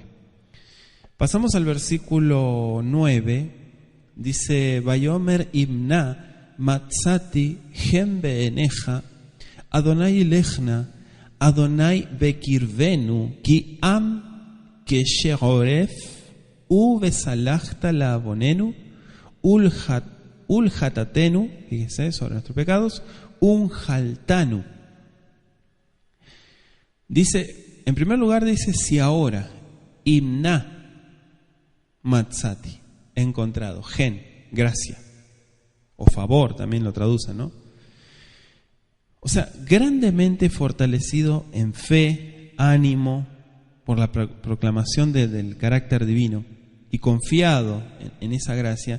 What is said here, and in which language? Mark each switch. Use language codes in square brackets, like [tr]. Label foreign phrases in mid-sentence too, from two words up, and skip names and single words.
[es] Pasamos al versículo 9, dice: [he] ויאמר אם נא מצאתי חן בעיניך אדני ילך נא אדני בקרבנו כי עם קשה ערף הוא וסלחת לעוננו ולחטאתנו, [es] fíjese, sobre nuestros pecados, Unjaltanu. Dice, en primer lugar dice: si ahora, [he] אם נא, מצאתי, [es] encontrado. Gen, gracia. O favor, también lo traducen, ¿no? O sea, grandemente fortalecido en fe, ánimo, por la proclamación del carácter divino y confiado en esa gracia.